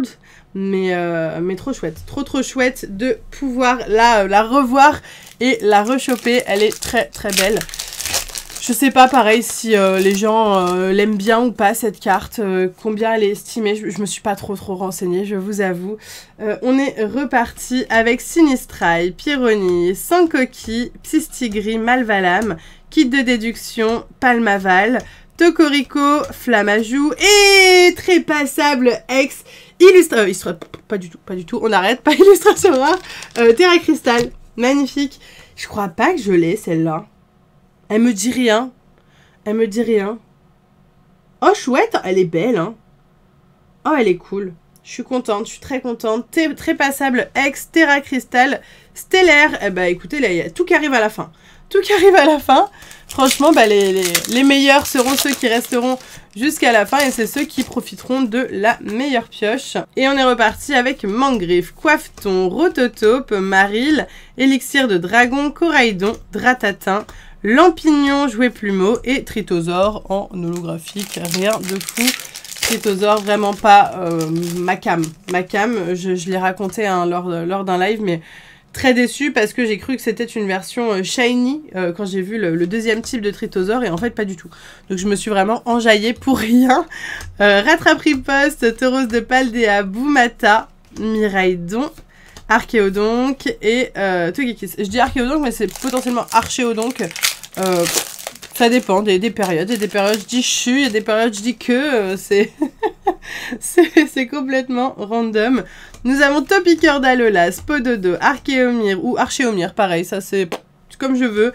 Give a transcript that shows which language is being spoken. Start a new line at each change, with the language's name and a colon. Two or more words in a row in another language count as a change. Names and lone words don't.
French: Mais trop chouette, trop chouette de pouvoir la revoir et la rechoper. Elle est très belle. Je sais pas, pareil, si les gens l'aiment bien ou pas, cette carte, combien elle est estimée, je me suis pas trop renseignée, je vous avoue. On est reparti avec Sinistrai, Pyronie, Sankoki, Psystigris, Malvalam, kit de déduction, Palmaval, Tocorico, Flammajou et Trépassable X. Pas du tout, on arrête, pas illustration rare. Terra Cristal, magnifique. Je crois pas que je l'ai celle-là. Elle me dit rien. Oh chouette, elle est belle hein. Oh elle est cool. Je suis contente, je suis très contente. Trépassable X, Terra Cristal, Stellaire. Eh bah écoutez, là il y a tout qui arrive à la fin. Franchement, bah, les meilleurs seront ceux qui resteront jusqu'à la fin et c'est ceux qui profiteront de la meilleure pioche. Et on est reparti avec Mangriffe, Coiffeton, Rototope, Maril, Élixir de Dragon, Coraidon, Dratatin, Lampignon, Jouet Plumeau et Tritosaure en holographique. Rien de fou. Tritosaure, vraiment pas ma cam. Je l'ai raconté hein, lors d'un live, mais... Très déçue parce que j'ai cru que c'était une version shiny quand j'ai vu le deuxième type de Tritosaure et en fait pas du tout. Donc je me suis vraiment enjaillée pour rien. Rattrapriposte, Tauros de Paldea, Boumata, Miraidon, Archéodonc et Togekiss. Je dis Archéodonc mais c'est potentiellement Archéodonc. Ça dépend des périodes. Il y a des périodes je dis chu, il y a des périodes je dis que c'est complètement random. Nous avons Topiqueur d'Alola, Spododo, Archéomir ou Archéomir, pareil, ça c'est comme je veux.